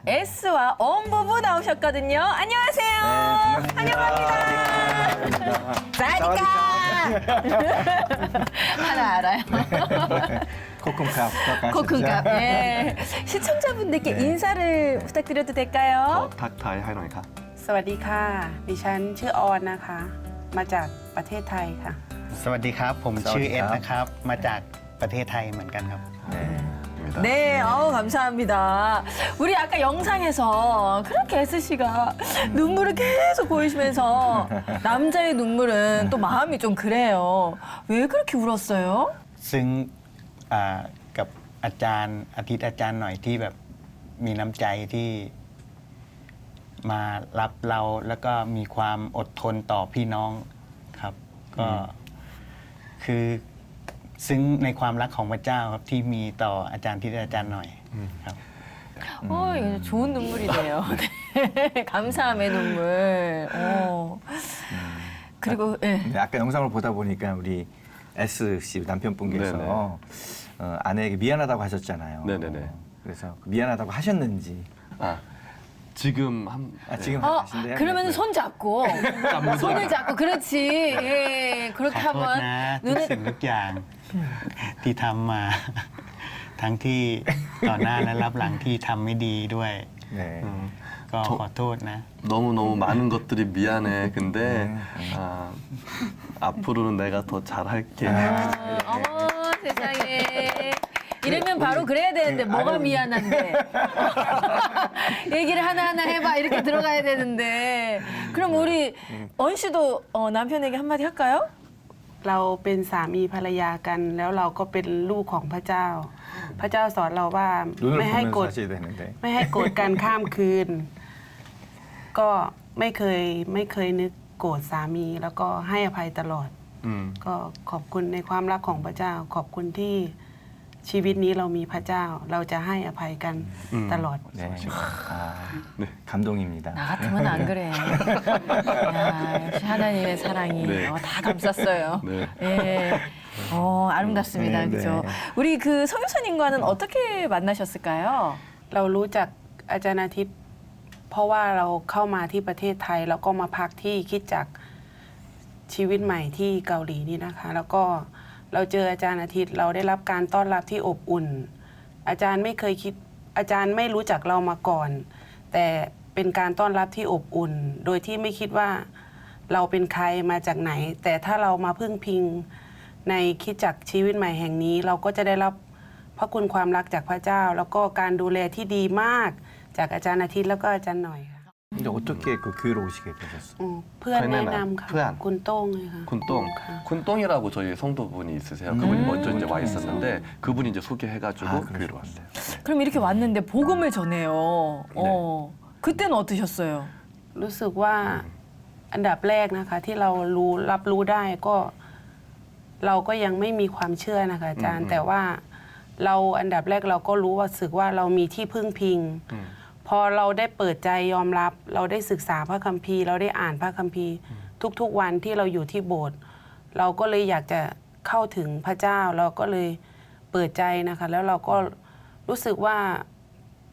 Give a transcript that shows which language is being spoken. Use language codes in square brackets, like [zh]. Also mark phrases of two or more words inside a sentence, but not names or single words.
[ko] S와 엄부부 나오셨거든요. 안녕하세요. 환영합니다. 사디카. 하나 알아요. [th] ขอบคุณครับ. ขอบคุณครับ. [ko] 예. 시청자분들께 네. 인사를 부탁드려도 될까요? [th] ทักทายให้หน่อยครับ สวัสดีค่ะ ดิฉันชื่อออนนะคะ มาจากประเทศไทยค่ะ สวัสดีครับ ผม สวัสดี ชื่อเอ็ด ครับ นะครับ มาจากประเทศไทยเหมือนกันครับ [ko] 네, 감사합니다. 우리 아까 영상에서 그렇게 S씨가 눈물을 계속 보이시면서 남자의 눈물은 또 마음이 좀 그래요. 왜 그렇게 울었어요? ซึ่งกับอาจารย์อาทิตย์อาจารย์หน่อยที่แบบมีน้ำใจที่มารับเราแล้วก็มีความอดทนต่อพี่น้องครับ ก็คือซึ้งในความรักของพระเจ้าครับที่มีต่ออาจารย์ที่อาจารย์หน่อยครับ 이거 좋은 눈물이네요. 네, 감사함의 눈물. 그리고 예. 네, 아까 영상을 보다 보니까 우리 S 씨 남편분께서 아내에게 미안하다고 하셨잖아요. 네네네. 그래서 미안하다고 하셨는지. 아, 지금 지금 하신대요? 그러면 네. 손 잡고 손을 잡고 그렇지. 예, [th] ข [ko] 그렇게 [th] อโทษ [ko] 하면 [th] นะทุกสิ่งทุกอย่างที่ทำมา ทั้งที่ต่อหน้าและรับหลังที่ทำไม่ดีด้วย [ko] 네. [th] ก็ขอโทษนะ [ko] 너무너무 많은 것들이 미안해. 근데 앞으로는 내가 더 잘할게. 세상에. 이러면 바로 그래야 되는데 뭐가 미안한데. 얘기를 하나하나 해봐 이렇게 들어가야 되는데. 그럼 우리 언 씨도 남편에게 한마디 할까요? [th] เราเป็นสามีภรรยากัน แล้วเราก็เป็นลูกของพระเจ้า พระเจ้าสอนเราว่า [ko] 눈을 [th] ไม่ให้ [ko] 보면서 [th] โกรธ [ko] 하셔야 되는데. [th] ไม่ให้โกรธกันข้ามคืน ก็ไม่เคยนึกโกรธสามีแล้วก็ให้อภัยตลอด ก็ขอบคุณในความรักของพระเจ้า ขอบคุณที่ชีวิตนี้เรามีพระเจ้า เราจะให้อภัยกันตลอด [ko] 네. 감동입니다. 나 같으면 안 그래. 야, 역시 하나님의 사랑이 네. 다 감쌌어요. 네. 예. 아름답습니다. 네, 그죠? 네. 우리 그 성유선님과는 어떻게 만나셨을까요? [th] เรารู้จักอาจารย์อาทิตย์ เพราะว่าเราเข้ามาที่ประเทศไทย แล้วก็มาพักที่คริดจักรชีวิตใหม่ที่เกาห ลีนี่นะคะ แล้วก็เราเจออาจารย์อาทิตย์ เราได้รับการต้อนรับที่อบอุ่น อาจารย์ไม่เคยคิด อาจารย์ไม่รู้จักเรามาก่อน แต่เป็นการต้อนรับที่อบอุ่น โดยที่ไม่คิดว่าเราเป็นใครมาจากไหน แต่ถ้าเรามาพึ่งพิงในคริดจักรชีวิตใหม่แห่งนี้ เราก็จะได้รับพระคุณความรักจากพระเจ้า แล้วก็การดูแลที่ดีมากจากอาจารย์อาทิตย์แล้วก็อาจารย์หน่อยค่ะ [ko] 근데 어떻게 그 교회로 오시게 되셨어요? [th] เพื่อนแนะนำค่ะ เพื่อน คุณโต้งเลยค่ะ [ko] 쿤똥. [th] ค่ะ [ko] 쿤똥이라고 저희 성도분이 있으세요. 그분이 먼저 이제 와 있었는데 그분이 이제 소개해가지고 교회로 왔어요. 그럼 이렇게 왔는데 복음을 전해요. 네. 그때는 어떠셨어요? [th] รู้สึกว่าอันดับแรกนะคะ ที่เรารับรู้ได้ก็เราก็ยังไม่มีความเชื่อนะคะอาจารย์ แต่ว่าเราอันดับแรกเราก็รู้ว่าสึกว่าเรามีที่พึ่งพิง พอเราได้เปิดใจยอมรับ เราได้ศึกษาพระคัมภีร์ เราได้อ่านพระคัมภีร์ ทุกๆวันที่เราอยู่ที่โบสถ์เราก็เลยอยากจะเข้าถึงพระเจ้า เราก็เลยเปิดใจนะคะ แล้วเราก็รู้สึกว่า